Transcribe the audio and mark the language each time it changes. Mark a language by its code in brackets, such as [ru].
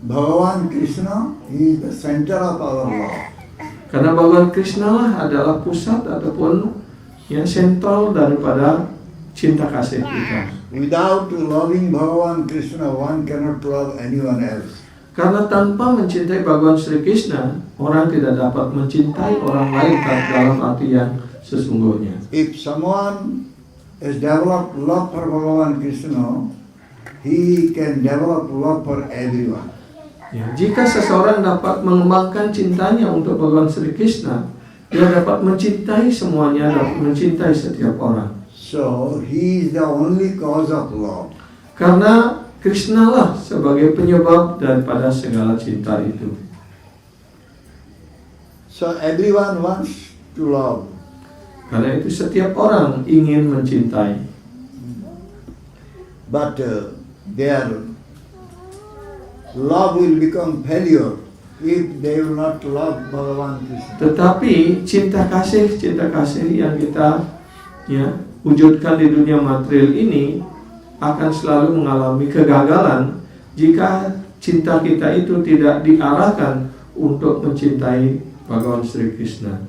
[en] Bhagavan Krishna is the center of our love. [id] Karena Bhagavan Krishna lah adalah pusat ataupun yang sentral daripada cinta kasih kita. [en] Without loving Bhagavan Krishna, one cannot love anyone else. [id] Karena tanpa mencintai Bhagavan Sri Krishna, orang tidak dapat mencintai orang lain dalam arti yang sesungguhnya. [en] If someone has developed love for Bhagavan Krishna, he can develop love for everyone. [id] Ya, jika seseorang dapat mengembangkan cintanya untuk Bhagavan Sri Krishna, dia dapat mencintai semuanya, dapat mencintai setiap orang. [en] So he is the only cause of love. [id] Karena Krishna lah sebagai penyebab daripada segala cinta itu. [en] So everyone wants to love. [id] Karena itu setiap orang ingin mencintai. [en] But their love will become failure if they will not love Bhagavan Krishna. [id] Tetapi cinta kasih yang kita wujudkan di dunia material ini akan selalu mengalami kegagalan jika cinta kita itu tidak diarahkan untuk mencintai Bhagavan Sri Krishna.